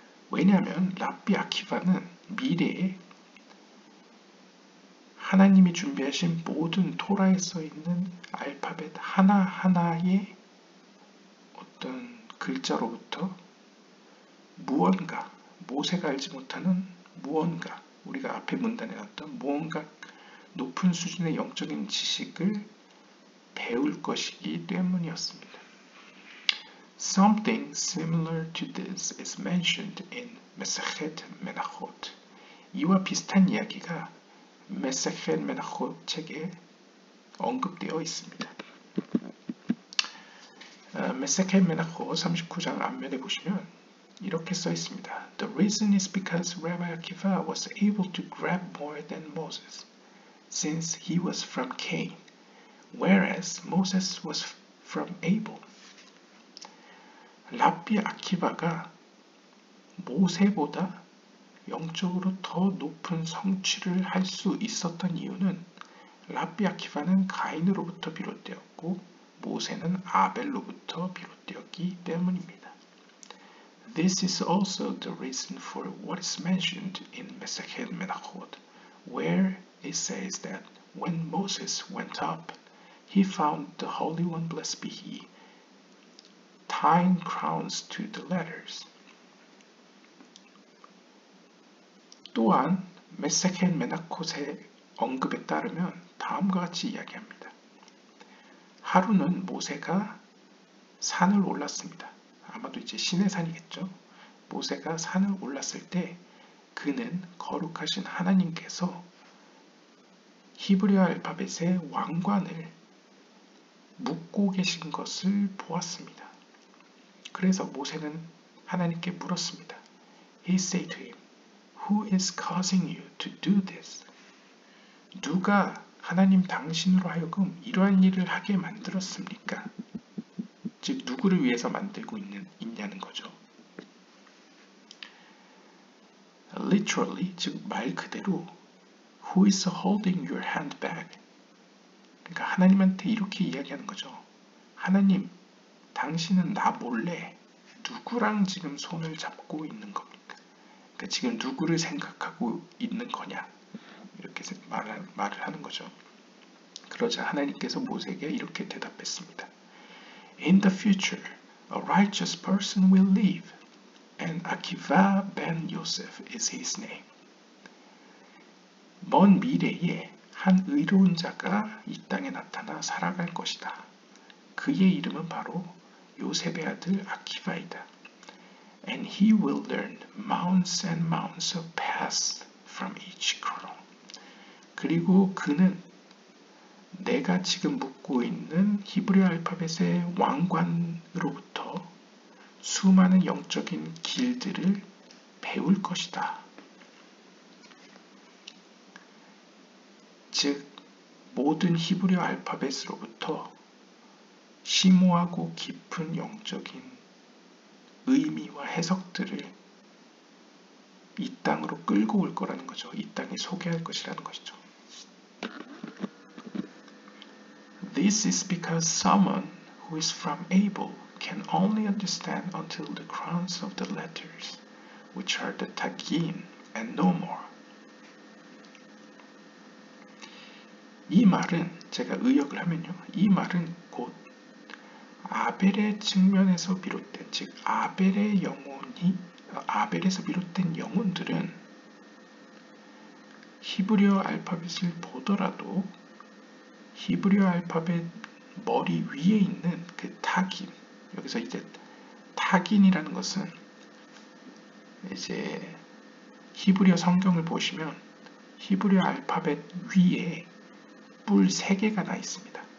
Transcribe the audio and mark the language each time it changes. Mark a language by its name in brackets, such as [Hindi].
[Korean] 왜냐하면 랍비 아키바는 미래에 하나님이 준비하신 모든 토라에 써있는 알파벳 하나하나의 어떤 글자로부터 무언가, 모세가 알지 못하는 무언가, 우리가 앞에 문단에 나왔던 무언가 높은 수준의 영적인 지식을 배울 것이기 때문이었습니다. [English] Something similar to this is mentioned in Mesechet Menachot. [Korean] 이와 비슷한 이야기가 Mesechet Menachot 책에 언급되어 있습니다. Mesechet Menachot 39장 앞면에 보시면 이렇게 써 있습니다. [English] The reason is because Rabbi Akiva was able to grab more than Moses, since he was from Cain, whereas Moses was from Abel. [Korean] 랍비 아키바가 모세보다 영적으로 더 높은 성취를 할 수 있었던 이유는 랍비 아키바는 가인으로부터 비롯되었고 모세는 아벨로부터 비롯되었기 때문입니다. [English] This is also the reason for what is mentioned in Mesechet Menachot, where it says that when Moses went up, he found the Holy One, blessed be he, tying crowns to the ladders. [Korean] 또한 메세켓 메나콧의 언급에 따르면 다음과 같이 이야기합니다. 하루는 모세가 산을 올랐습니다. 아마도 이제 신의 산이겠죠. 모세가 산을 올랐을 때 그는 거룩하신 하나님께서 히브리어 알파벳의 왕관을 묶고 계신 것을 보았습니다. 그래서 모세는 하나님께 물었습니다. [English] He said to him, Who is causing you to do this? [Korean] 누가 하나님 당신으로 하여금 이러한 일을 하게 만들었습니까? 즉 누구를 위해서 만들고 있냐는 거죠. [English] Literally, [Korean] 즉 말 그대로 [English] Who is holding your hand back? [Korean] 그러니까 하나님한테 이렇게 이야기하는 거죠. 하나님, 당신은 나 몰래 누구랑 지금 손을 잡고 있는 겁니까? 그러니까 지금 누구를 생각하고 있는 거냐? 이렇게 말을 하는 거죠. 그러자 하나님께서 모세에게 이렇게 대답했습니다. [English] In the future, a righteous person will live, and Akiva ben Yosef is his name. [Korean] 먼 미래에 한 의로운 자가 이 땅에 나타나 살아갈 것이다. 그의 이름은 바로 요셉의 아들 아키바이다. [English] And he will learn mounds and mounds of paths from each crown. [Korean] 그리고 그는 내가 지금 묶고 있는 히브리 알파벳의 왕관으로부터 수많은 영적인 길들을 배울 것이다. 즉 모든 히브리어 알파벳으로부터 심오하고 깊은 영적인 의미와 해석들을 이 땅으로 끌고 올 거라는 거죠. 이 땅에 소개할 것이라는 것이죠. [English] This is because someone who is from Abel can only understand until the crowns of the letters, which are the tagin and no more. [Korean] 이 말은 제가 의역을 하면요. 이 말은 곧 아벨의 측면에서 비롯된, 즉 아벨에서 비롯된 영혼들은 히브리어 알파벳을 보더라도 히브리어 알파벳 머리 위에 있는 그 타긴, 여기서 이제 타긴이라는 것은 이제 히브리어 성경을 보시면 히브리어 알파벳 위에 뿔 3개가 나 있습니다.